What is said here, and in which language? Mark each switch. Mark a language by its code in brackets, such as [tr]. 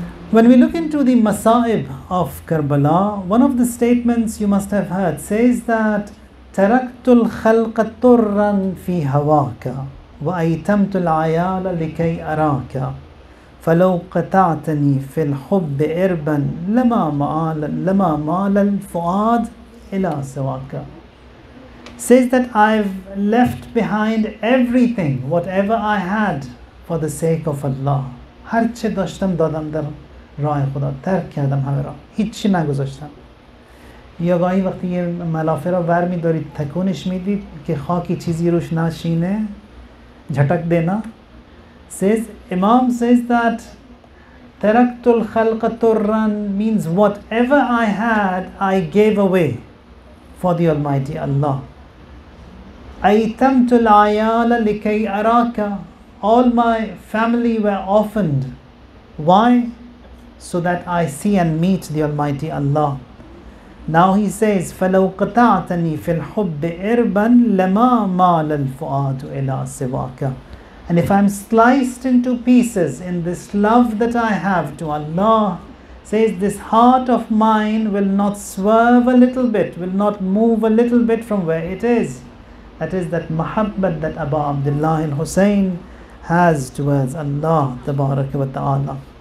[en] When we look into the Masa'ib of Karbala, one of the statements you must have heard says that [ar] تركت الخلق طرا في هواك وأيتمت العيال لكي أراك فلو قطعتني في الحب إربا لما مال الفؤاد إلى سواك. [en] Says that I've left behind everything, whatever I had, for the sake of Allah. [fa] هر چه داشتم دادم در راه خدا، ترک کردم همه را، هیچی نگذاشتم. یا گاهی وقتی یه ملافه را ور می دارید تکونش میدید که خاکی چیزی روش نشینه، [ur] جھٹک دینا. [en] Says, Imam says that [ar] تركت الخلق طرا [en] means whatever I had, I gave away for the Almighty Allah. [ar] أيتمت العيال لكي أراك. [en] All my family were orphaned. Why? So that I see and meet the Almighty Allah. Now he says, [ar] فَلَوْ قَطَعْتَنِي فِي الْحُبِّ إِرْبًا لَمَا مَالَ الْفُؤَادُ إِلَى سِوَاكَ. [en] And if I'm sliced into pieces in this love that I have to Allah, says this heart of mine will not swerve a little bit, will not move a little bit from where it is. That is that mahabbat that Abu Abdullah al-Hussein has towards Allah Tabaraka wa Ta'ala.